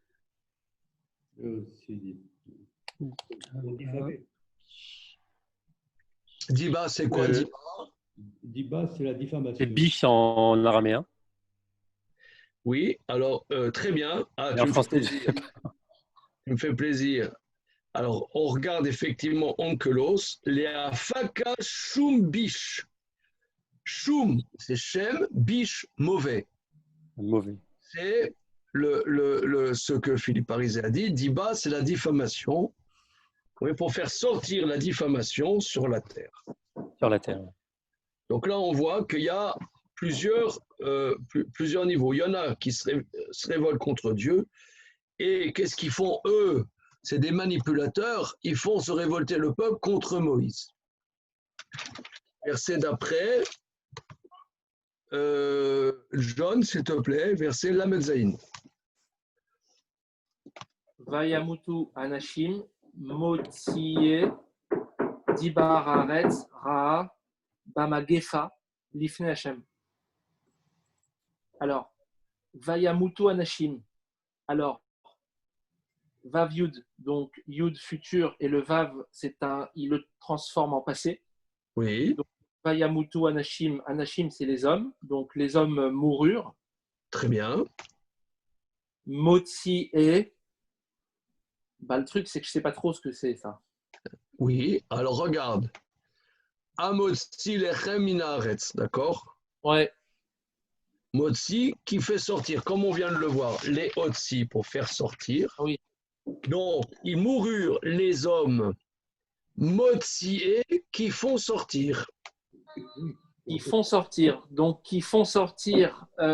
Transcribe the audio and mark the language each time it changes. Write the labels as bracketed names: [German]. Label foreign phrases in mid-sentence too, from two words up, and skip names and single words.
[French] Diba, c'est quoi Diba? Diba, c'est la diffamation. C'est biche en araméen. Oui, alors très bien. Ah, en français, tu me fais plaisir. Alors, on regarde effectivement onkelos, les [Aramaic] אפקא שום ביש. [French] Shum, c'est shem, bish, mauvais. Mauvais. C'est ce que Philippe Parizet a dit, diba, c'est la diffamation. Oui, pour faire sortir la diffamation sur la terre. Sur la terre. Donc là, on voit qu'il y a plusieurs niveaux. Il y en a qui se révoltent contre Dieu. Et qu'est-ce qu'ils font, eux? C'est des manipulateurs. Ils font se révolter le peuple contre Moïse. Verset d'après. John, s'il te plaît, verset Lamed Zayin. [Hebrew] וימותו אנשים מוציאי דבת הארץ רעה במגפה לפני השם. Alors, וימותו אנשים. [French] Alors, Vav Yud, donc Yud futur, et le Vav, il le transforme en passé. Oui. Donc, [Hebrew] וימותו אנשים. אנשים, [French] c'est les hommes. Donc, les hommes moururent. Très bien. [Hebrew] מוציא את. [French] Bah, le truc, c'est que je ne sais pas trop ce que c'est, ça. Oui, alors regarde. [Hebrew] המוציא לחם מן הארץ, [French] d'accord? Ouais. Motzi qui fait sortir, comme on vient de le voir, les otzi pour faire sortir. Oui. Donc, ils moururent les hommes motzié qui font sortir. Ils font sortir. Donc, qui font sortir.